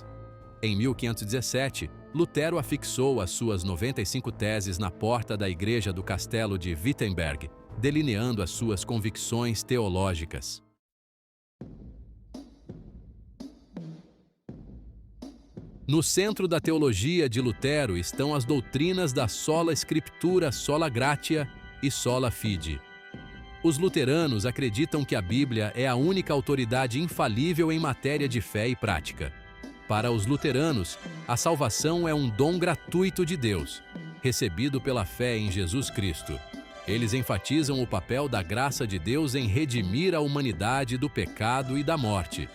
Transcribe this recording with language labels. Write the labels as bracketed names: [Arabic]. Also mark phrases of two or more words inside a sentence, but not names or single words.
[Portuguese] Em 1517, Lutero afixou as suas 95 teses na porta da igreja do Castelo de Wittenberg, delineando as suas convicções teológicas. No centro da teologia de Lutero estão as doutrinas da [Latin] sola scriptura, sola gratia [Portuguese] e [Latin] sola fide. [Portuguese] Os luteranos acreditam que a Bíblia é a única autoridade infalível em matéria de fé e prática. Para os luteranos, a salvação é um dom gratuito de Deus, recebido pela fé em Jesus Cristo. Eles enfatizam o papel da graça de Deus em redimir a humanidade do pecado e da morte.